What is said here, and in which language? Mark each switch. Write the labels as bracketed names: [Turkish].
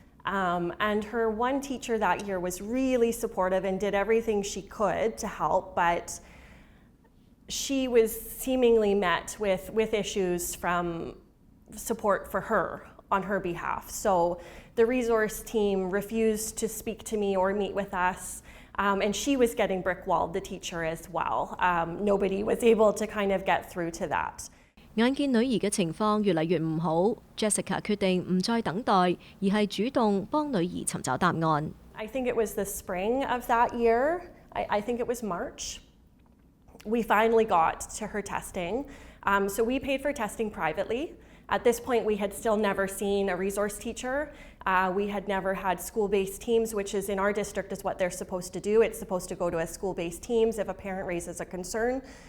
[English] And her one teacher that year was really supportive and did everything she could to help, but she was seemingly met with issues from support for her on her behalf. So the resource team refused to speak to me or meet with us, and she was getting brick-walled, the teacher as well. Nobody was able to kind of get through to that. [Cantonese] 眼見女兒嘅情況越嚟越唔好 ，Jessica 決定唔再等待，而係主動幫女兒尋找答案。 [English] I think it was the spring of that year. I think it was March. We finally got to her testing. So we paid for testing privately. At this point, we had still never seen a resource teacher. We had never had school-based teams, which is in our district is what they're supposed to do. It's supposed to go to a school-based teams if a parent raises a concern.